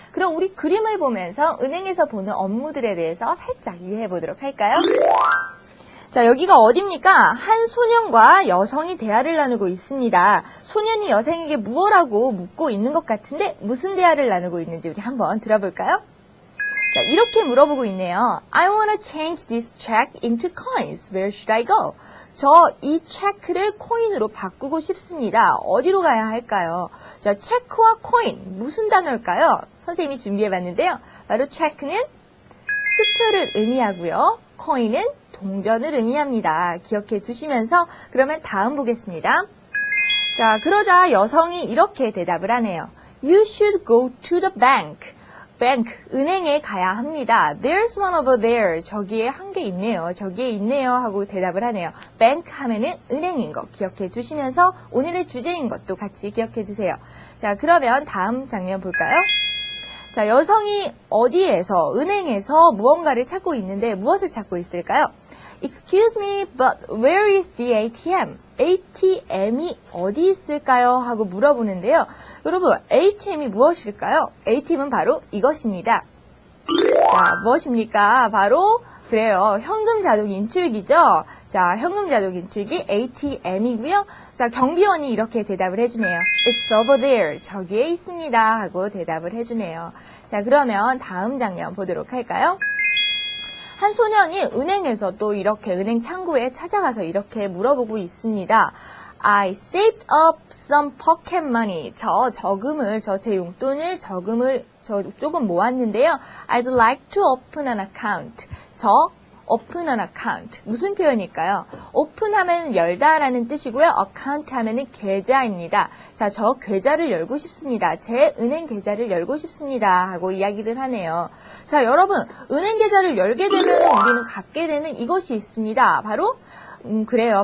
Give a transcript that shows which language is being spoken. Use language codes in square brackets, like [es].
[ko] 그럼 우리 그림을 보면서 은행에서 보는 업무들에 대해서 살짝 이해해 보도록 할까요? 자, 여기가 어디입니까? 한 소년과 여성이 대화를 나누고 있습니다. 소년이 여성에게 무엇라고 묻고 있는 것 같은데 무슨 대화를 나누고 있는지 우리 한번 들어볼까요? 자, 이렇게 물어보고 있네요. [en] I want to change this check into coins. Where should I go? [ko] 저 이 체크를 코인으로 바꾸고 싶습니다. 어디로 가야 할까요? 자, 체크와 코인 무슨 단어일까요? 선생님이 준비해봤는데요. 바로 체크는 수표를 의미하고요. 코인은 동전을 의미합니다. 기억해 두시면서 그러면 다음 보겠습니다. 자, 그러자 여성이 이렇게 대답을 하네요. [en] You should go to the bank. [ko] 은행에 가야 합니다. [en] There's one over there. [ko] 저기에 한 개 있네요. 저기에 있네요. 하고 대답을 하네요. bank 하면은 은행인 거 기억해 두시면서 오늘의 주제인 것도 같이 기억해 주세요. 자, 그러면 다음 장면 볼까요? 자, 여성이 은행에서 무언가를 찾고 있는데 무엇을 찾고 있을까요? [en] Excuse me, but where is the ATM? [ko] ATM이 어디 있을까요? 하고 물어보는데요. 여러분, ATM이 무엇일까요? ATM은 바로 이것입니다. 자, 무엇입니까? 바로 그래요. 현금 자동 인출기죠. 자, 현금 자동 인출기 ATM이고요. 자, 경비원이 이렇게 대답을 해주네요. [en] It's over there. [ko] 저기에 있습니다. 하고 대답을 해주네요. 자, 그러면 다음 장면 보도록 할까요? 한 소년이 은행에서 또 이렇게 은행 창구에 찾아가서 이렇게 물어보고 있습니다. [en] I saved up some pocket money. [ko] 제 용돈을 조금 모았는데요. [en] I'd like to open an account. open an account. [ko] 무슨 표현일까요? open 하면 열다라는 뜻이고요. account 하면은 계좌입니다. 자, 저 계좌를 열고 싶습니다. 제 은행 계좌를 열고 싶습니다. 하고 이야기를 하네요. 자, 여러분, 은행 계좌를 열게 되면 우리는 갖게 되는 이것이 있습니다. 바로 그래요.